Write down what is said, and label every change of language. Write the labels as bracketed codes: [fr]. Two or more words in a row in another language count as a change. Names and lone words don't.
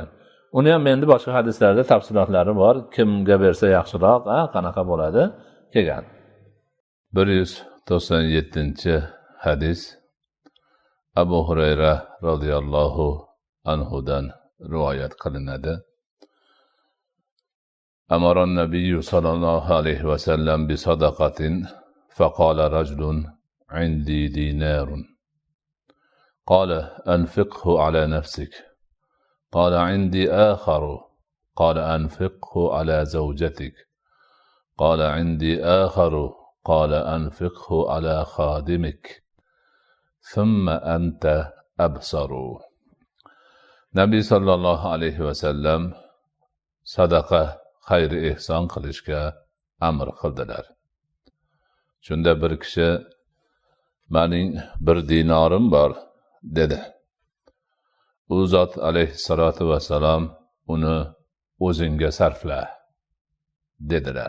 [uz] Uni ham endi boshqa hadislarda tafsilotlari bor. Kimga bersa yaxshiroq, qanaqa bo'ladi kelgan. 197-hadis Abu Hurayra radhiyallohu anhudan rivoyat qilinadi. [ar] أمر النبي صلى الله عليه وسلم بصدقة فقال رجل عندي دينار قال أنفقه على نفسك قال عندي آخر قال أنفقه على زوجتك قال عندي آخر قال أنفقه على خادمك ثم أنت أبصر. [uz] Nabiy [ar] صلى الله عليه وسلم [uz] sadaqa, xayr ehson qilishga amr qildilar. Shunda bir kishi, "Mening bir dinorim bor" dedi. U zot [ar] عليه الصلاة والسلام, [uz] "Uni o'zingga sarfla" dedilar.